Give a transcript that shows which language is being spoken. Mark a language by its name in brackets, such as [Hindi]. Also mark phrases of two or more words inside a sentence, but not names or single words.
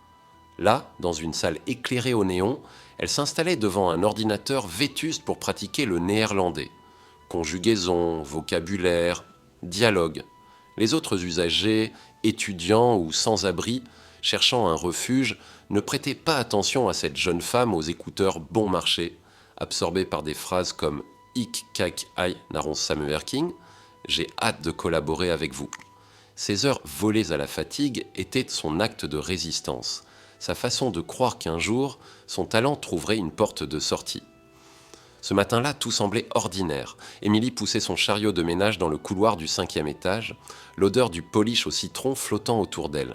[French] Là, dans une salle éclairée au néon, elle s'installait devant un ordinateur vétuste pour pratiquer le néerlandais. conjugaison, vocabulaire, dialogue. Les autres usagers, étudiants ou sans-abri, cherchant un refuge, ne prêtaient pas attention à cette jeune femme aux écouteurs bon marché, absorbée par des phrases comme « [Dutch] Ik kijk uit naar ons samenwerking [French] » « J'ai hâte de collaborer avec vous ». Ces heures volées à la fatigue étaient son acte de résistance, sa façon de croire qu'un jour, son talent trouverait une porte de sortie. Ce matin-là, tout semblait ordinaire. Émilie poussait son chariot de ménage dans le couloir du 5e étage, l'odeur du polish au citron flottant autour d'elle.